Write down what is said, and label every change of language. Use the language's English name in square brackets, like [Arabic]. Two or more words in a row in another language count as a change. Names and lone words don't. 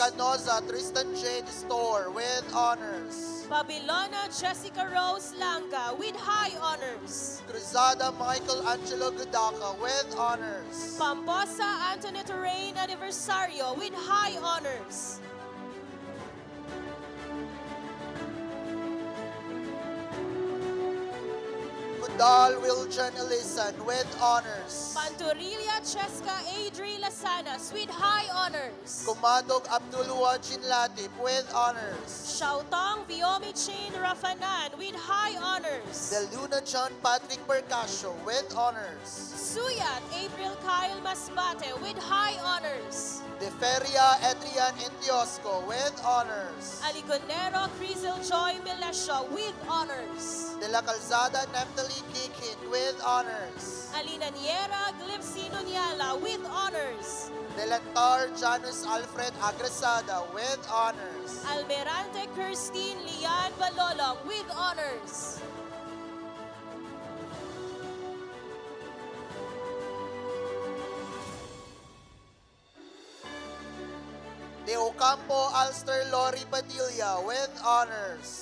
[English] Canoza Tristan J. Distor with honors. Babilona Jessica Rose Langa with high honors. Cruzada Michael Angelo Gudaca with honors. Pamposa Antoinette Rain Aniversario with high honors. Kudal Wiljan Elisan with honors. Panturilla Cheska Adri Lasanas with high honors. Kumadog Abdul Wajin Latip with honors. Shautong Viomi Chain Rafanan with high honors. De Luna John Patrick Percasio with honors. Suyat April Kyle Masbate with high honors. De Feria Adrian Indiosco with honors. Aligonero Crizel Joy Milesio with honors. De la Calzada Naphtali Dikin with honors. Alinaniera Glipsino Niala with honors. Delantar Janus Alfred Agresada with honors. Almerante Kirstine Lian Balolong with honors. De Ocampo Alster Lori Padilla with honors.